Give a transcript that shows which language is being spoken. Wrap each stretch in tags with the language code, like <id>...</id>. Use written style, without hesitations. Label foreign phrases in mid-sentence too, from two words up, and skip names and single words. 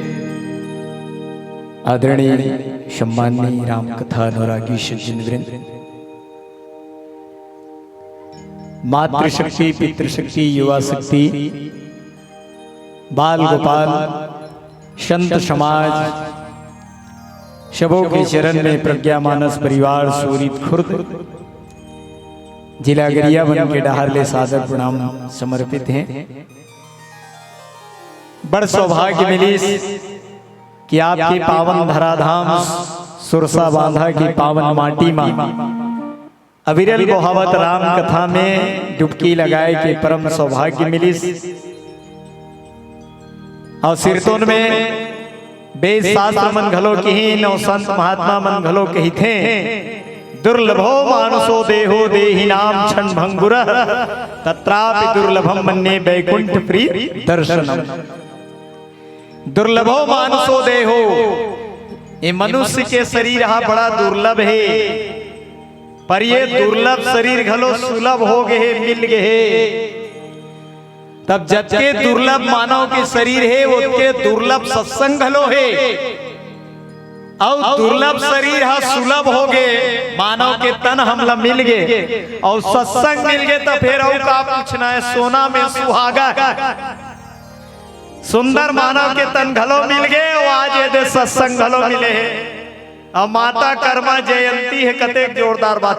<hne>आदरणीय सम्माननीय राम कथा अनुरागी सज्जनवृंद, मातृशक्ति, पितृशक्ति, युवा शक्ति, बाल गोपाल, संत समाज सबों के चरण में प्रज्ञा मानस परिवार सूरीत खुर्द जिला गरियाबंद के डहारले सादर प्रणाम समर्पित हैं। बड़ सौभाग्य मिली कि आपके पावन धराधाम सुरसा बांधा की पावन माटी में अविरल बोहावत राम कथा में डुबकी लगाए के परम सौभाग्य मिली। और सिरतोन में वेद शास्त्र मन घलो कही नौ संत महात्मा मन घलो कही थे,</hne> <sa>दुर्लभो मानुषो देहो देहि नाम क्षण भंगुर तत्रापि दुर्लभम मन्ये वैकुंठ प्रीत दर्शनम। दुर्लभो मानुषो देहो,</sa> <hne>ये मनुष्य के शरीर हा बड़ा दुर्लभ है, पर ये दुर्लभ शरीर घलो सुलभ हो गए मिल गए। तब जबके दुर्लभ मानव के शरीर है उसके दुर्लभ सत्संग घलो है और दुर्लभ शरीर है सुलभ हो गए मानव के तन हमला मिल गए और सत्संग मिल गए तो फिर और का पूछना है सोना में सुहागा सुंदर मानव के तन घलो मिल गए और आज ये सत्संग घलो मिले है और माता कर्मा जयंती है कतेक जोरदार बात।</hne>